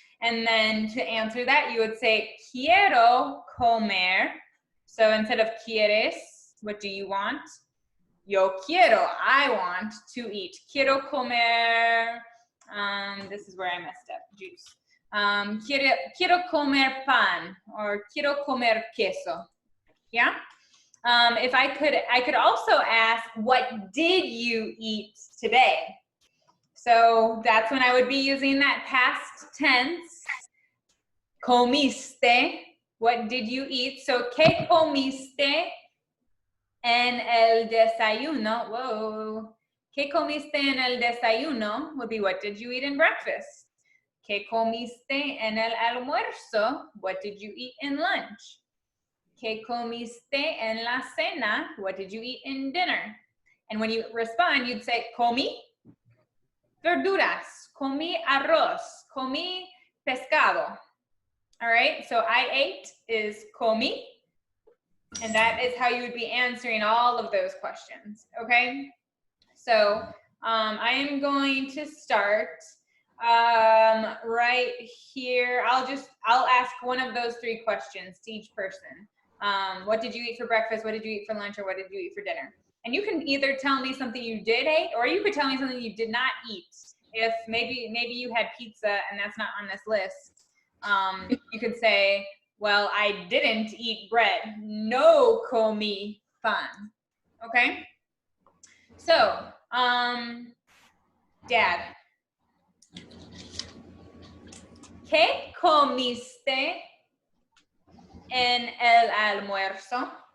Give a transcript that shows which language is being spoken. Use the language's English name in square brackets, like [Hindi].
[English] And then to answer that, you would say, [Spanish] quiero comer. [English] So instead of quieres, what do you want? [Spanish] Yo quiero, [English] I want to eat. [Spanish] Quiero comer, [English] this is where I messed up, juice. [Spanish] Quiero comer pan, or quiero comer queso. [English] Yeah? If I could also ask, what did you eat today? So that's when I would be using that past tense. Comiste. What did you eat? [Spanish] So, ¿qué comiste en el desayuno? Whoa. ¿Qué comiste en el desayuno? [English] Would be what did you eat in breakfast? [Spanish] ¿Qué comiste en el almuerzo? [English] What did you eat in lunch? [Spanish] ¿Qué comiste en la cena? [English] What did you eat in dinner? And when you respond, you'd say, [Spanish] comí verduras, comí arroz, comí pescado. [English] All right, so I ate is comí, and that is how you would be answering all of those questions, okay? So I am going to start right here. I'll ask one of those three questions to each person. What did you eat for breakfast? What did you eat for lunch? Or what did you eat for dinner? And you can either tell me something you did eat, or you could tell me something you did not eat. If maybe you had pizza and that's not on this list, you could say, well, I didn't eat bread. [Spanish] No comí pan. Okay? So, Dad, ¿qué comiste en el almuerzo?